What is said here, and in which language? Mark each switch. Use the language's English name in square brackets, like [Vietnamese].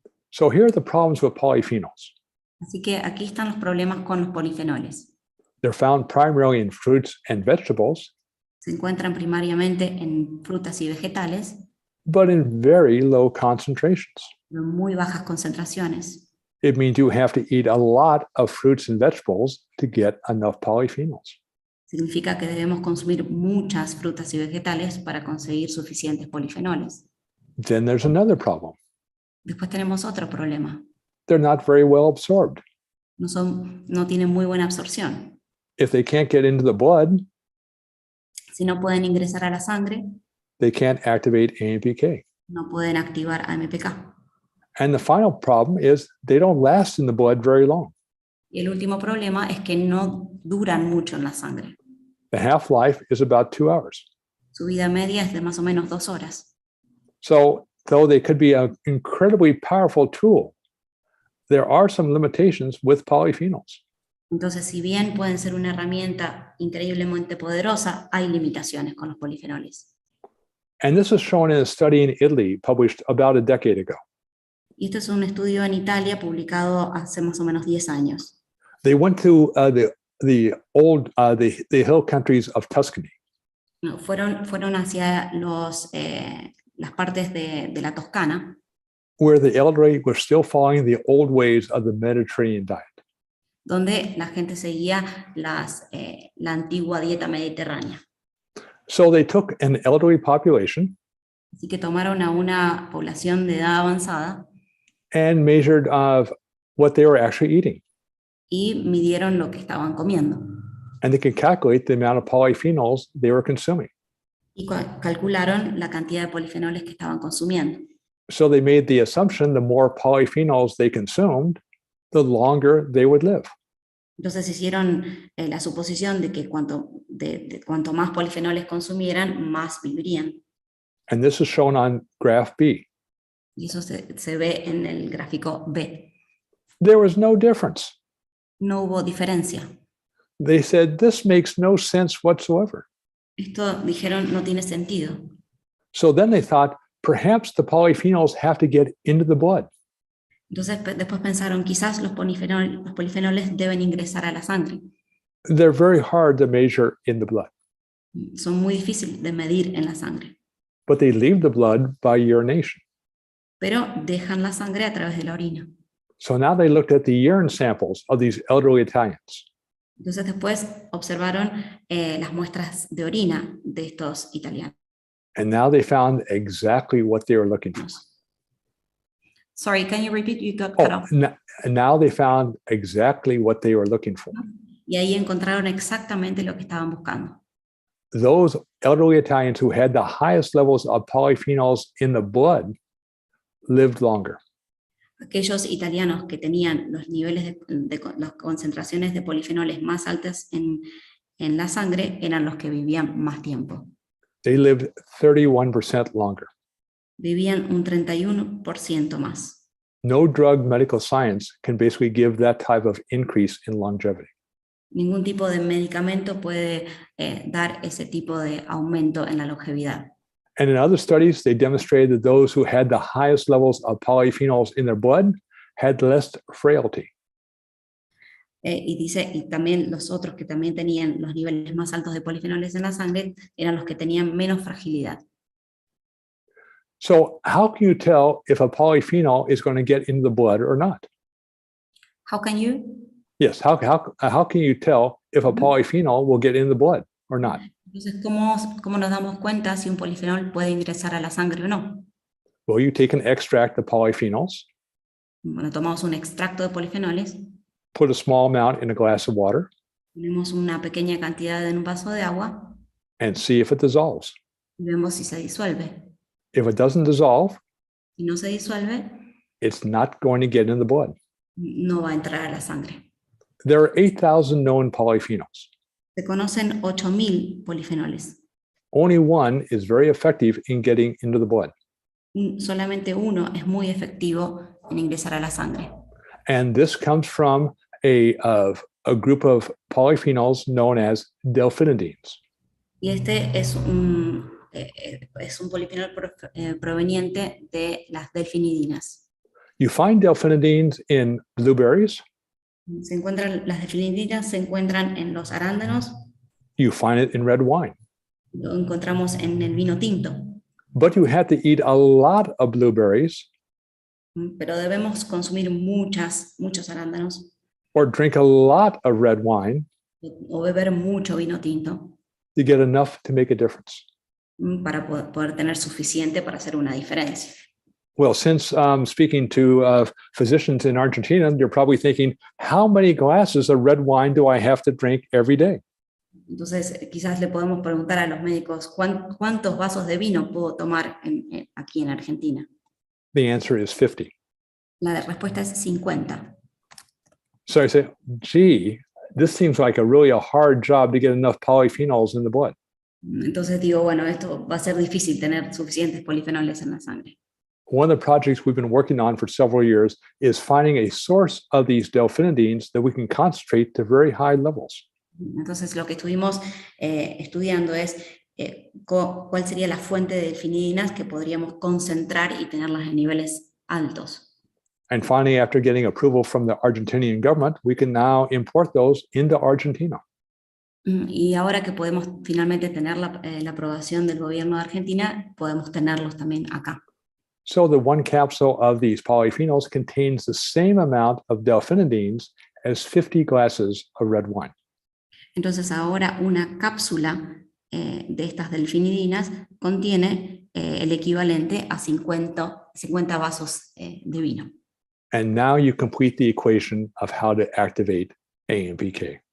[English] So here are the problems with polyphenols. [Spanish] Así que aquí están los problemas con los polifenoles. [English] They're found primarily in fruits and vegetables, [Spanish] Se encuentran primariamente en frutas y vegetales, [English] but in very low concentrations. [Spanish] pero en muy bajas concentraciones. [English] It means you have to eat a lot of fruits and vegetables to get enough polyphenols. [Spanish] Significa que debemos consumir muchas frutas y vegetales para conseguir suficientes polifenoles. [English] Then there's another problem. [Spanish] Después tenemos otro problema. [English] They're not very well absorbed. [Spanish] no tienen muy buena absorción. [English] If they can't get into the blood, [Spanish] Si no pueden ingresar a la sangre, [English] they can't activate AMPK. [Spanish] no pueden activar AMPK. [English] And the final problem is they don't last in the blood very long. [Spanish] Y el último problema es que no duran mucho en la sangre. [English] The half-life is about 2 hours. [Spanish] Su vida media es de más o menos 2 horas. [English] So though they could be an incredibly powerful tool, there are some limitations with polyphenols. [Spanish] Entonces, si bien pueden ser una herramienta increíblemente poderosa, hay limitaciones con los polifenoles. [English] And this is shown in a study in Italy published about a decade ago. [Spanish] Y esto es un estudio en Italia publicado hace más o menos 10 años. [English] They went to the hill countries of Tuscany, [Spanish] No, fueron hacia las partes de la Toscana, [English] where the elderly were still following the old ways of the Mediterranean diet. [Spanish] donde la gente seguía la antigua dieta mediterránea. [English] So they took an elderly population [Spanish] Así que tomaron a una población de edad avanzada [English] and measured what they were actually eating. [Spanish] y midieron lo que estaban comiendo. [English] And they could calculate the amount of polyphenols they were consuming. [Spanish] Y calcularon la cantidad de polifenoles que estaban consumiendo. [English] So they made the assumption the more polyphenols they consumed, the longer they would live. [Spanish] Entonces hicieron la suposición de que cuanto más polifenoles consumieran, más vivirían. [English] And this is shown on graph B. [Spanish] Y eso se ve en el gráfico B. [English] There was no difference. [Spanish] No hubo diferencia. [English] They said, this makes no sense whatsoever. [Spanish] Esto, dijeron, no tiene sentido. [English] So then they thought, perhaps the polyphenols have to get into the blood. [Spanish] Entonces después pensaron, quizás los polifenoles deben ingresar a la sangre. [English] They're very hard to measure in the blood, [Spanish] Son muy difíciles de medir en la sangre, [English] but they leave the blood by urination. [Spanish] pero dejan la sangre a través de la orina. [English] So now they looked at the urine samples of these elderly Italians. [Spanish] Entonces después observaron las muestras de orina de estos italianos. [English] And now they found exactly what they were looking for. Sorry, can you repeat? You got cut off. And now they found exactly what they were looking for. [Spanish] Y ahí encontraron exactamente lo que estaban buscando. [English] Those elderly Italians who had the highest levels of polyphenols in the blood lived longer. [Spanish] Aquellos italianos que tenían los niveles de las concentraciones de polifenoles más altas en la sangre eran los que vivían más tiempo. [English] They lived 31% longer. [Spanish] Vivían un 31% más. [English] No drug medical science can basically give that type of increase in longevity. [Spanish] Ningún tipo de medicamento puede dar ese tipo de aumento en la longevidad. [English] And in other studies, they demonstrated that those who had the highest levels of polyphenols in their blood had less frailty. [Spanish] Y también los otros que también tenían los niveles más altos de polifenoles en la sangre eran los que tenían menos fragilidad. [English] So how can you tell if a polyphenol is going to get into the blood or not? How can you? Yes, how can you tell if a polyphenol will get in the blood or not? [Spanish] Entonces, ¿cómo nos damos cuenta si un polifenol puede ingresar a la sangre o no? [English] Well, you take an extract of polyphenols, [Spanish] Bueno, tomamos un extracto de polifenoles, [English] put a small amount in a glass of water, [Spanish] ponemos una pequeña cantidad en un vaso de agua [English] and see if it dissolves. [Spanish] y vemos si se disuelve. [English] If it doesn't dissolve, [Spanish] Si no se disuelve, [English] it's not going to get in the blood. [Spanish] no va a entrar a la sangre. [English] There are 8,000 known polyphenols. [Spanish] Se conocen 8.000 polifenoles. [English] Only one is very effective in getting into the blood. [Spanish] Solamente uno es muy efectivo en ingresar a la sangre. [English] And this comes from a group of polyphenols known as delphinidines. [Spanish] Y este es un polifenol proveniente de las delfinidinas. [English] You find delphinidines in blueberries. [Spanish] Las delfinidinas se encuentran en los arándanos, [English] You find it in red wine. [Spanish] lo encontramos en el vino tinto. [English] But you have to eat a lot of blueberries [Spanish] Pero debemos consumir muchos arándanos [English] or drink a lot of red wine [Spanish] o beber mucho vino tinto [English] to get enough to make a difference. [Spanish] para poder tener suficiente para hacer una diferencia. [English] Well, since speaking to physicians in Argentina, you're probably thinking, how many glasses of red wine do I have to drink every day? [Spanish] Entonces, quizás le podemos preguntar a los médicos cuántos vasos de vino puedo tomar aquí en Argentina. [English] The answer is 50. [Spanish] La respuesta es 50. [English] So I say, gee, this seems like a hard job to get enough polyphenols in the blood. [Spanish] Entonces digo, bueno, esto va a ser difícil tener suficientes polifenoles en la sangre. [English] One of the projects we've been working on for several years is finding a source of these delphinidines that we can concentrate to very high levels. [Spanish] Entonces lo que estuvimos estudiando es cuál sería la fuente de delfinidinas que podríamos concentrar y tenerlas en niveles altos. [English] And finally, after getting approval from the Argentinian government, we can now import those into Argentina. [Spanish] Y ahora que podemos finalmente tener la aprobación del gobierno de Argentina, podemos tenerlos también acá. [English] So the one capsule of these polyphenols contains the same amount of delphinidines as 50 glasses of red wine. [Spanish] Entonces ahora una cápsula de estas delfinidinas contiene el equivalente a 50 vasos de vino. [English] And now you complete the equation of how to activate AMPK.